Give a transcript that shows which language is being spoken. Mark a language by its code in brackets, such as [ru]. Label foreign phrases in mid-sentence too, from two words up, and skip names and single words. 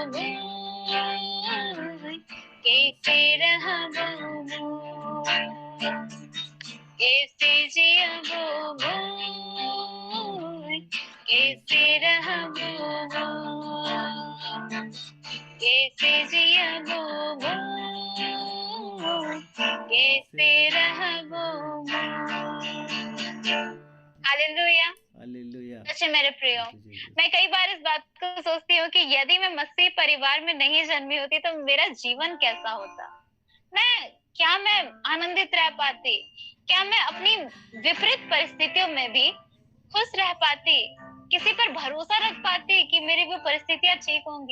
[sck] मुई कैसे रहबो कैसे जियाबो मुई कैसे रहबो कैसे जियाबो मुई कैसे रहबो हालेलुया हालेलुया। [hi] अच्छा मेरे प्रियो, मैं कई बार इस बात को सोचती हूँ कि यदि मैं मसीह परिवार में नहीं जन्मी होती तो मेरा जीवन कैसा होता। मैं आनंदित रह पाती, क्या मैं अपनी विपरीत परिस्थितियों में भी खुश रह पाती, किसी पर भरोसा रख पाती कि मेरी वो परिस्थितियां ठीक होंगी।